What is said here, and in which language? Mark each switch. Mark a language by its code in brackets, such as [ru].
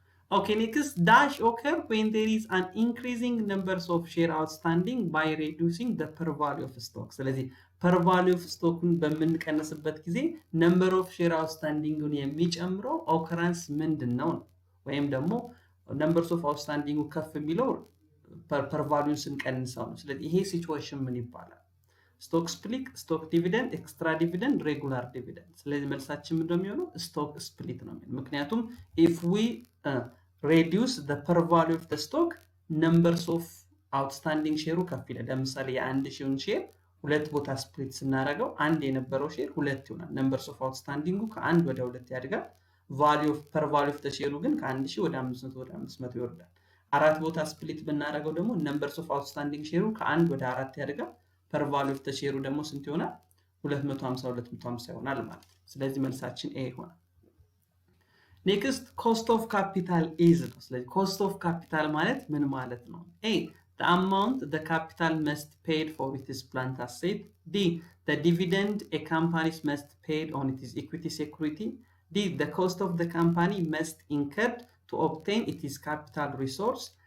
[en] Okay, next, dash occur when there is an increasing numbers of share outstanding by reducing the per value of stock. ስለዚህ per value of stock በምንቀንስበት ጊዜ number of share outstanding የሚጨምረው occurrence ምንድነው? [am] ወይም ደግሞ numbers of outstanding ከፍ የሚለው per value ስንቀንሰው ነው። ስለዚህ ይሄ ሲቹዌሽን ምን ይባላል? [en] stock split, stock dividend, extra dividend, regular dividend. [am] ስለዚህ መልሳችን ምንድነው የሚሆነው? stock split ነው የሚሆነው። ምክንያቱም [en] if we reduce the per value of the stock, numbers of outstanding share [am] ከፍ ይላል። ለምሳሌ የአንድ ሺውን ሼር ሁለት ቦታ ስፕሊት ስናደርገው አንድ የነበረው ሼር ሁለት ይሆናል። numbers of outstanding ከአንድ ወደ ሁለት ያድጋል። value of per value of the share ግን ከ1000 ወደ 500 ወደ 500 ይወርዳል። አራት ቦታ ስፕሊት ብናደርገው ደግሞ numbers of outstanding share ከአንድ ወደ 4 ያድጋል። per value of the share ደግሞ ስንት ይሆናል? 250 ይሆናል ማለት ነው። ስለዚህ መልሳችን A ይሆናል። next, cost of capital is ነው። ስለዚህ cost of capital ማለት ምን ማለት ነው? [en] A, the amount the capital must paid for its plant asset. D, the dividend a company must paid on its equity security. D, the cost of the company must incurred to obtain its capital resource.